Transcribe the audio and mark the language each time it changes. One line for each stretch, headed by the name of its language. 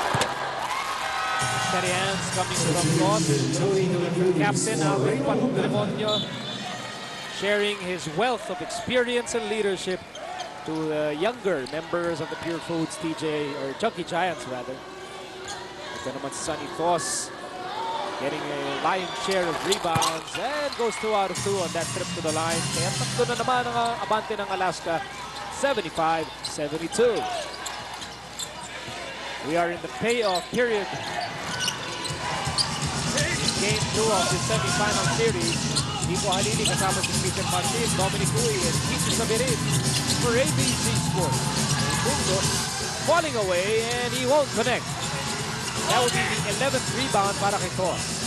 English: Steady hands coming from Ross. Captain Alvin Patrimonio sharing his wealth of experience and leadership to the younger members of the Purefoods or Chunkee Giants rather.
Filipino: Ito naman si
English: Sonny Foss getting a lion's share of rebounds and goes 2 out of 2 on that trip to the line.
Filipino: Kaya tatlo na naman ang abante ng Alaska, 75-72.
English: We are in the payoff period. Game 2 of the semi-final series. Nico Halili
Filipino: kasama si
English: Peter Martin, Dominic Uy, and Kiki Sabirin for ABC Sports. Mundo falling away and he won't connect. That would be the 11th rebound
Filipino: para kay Toss.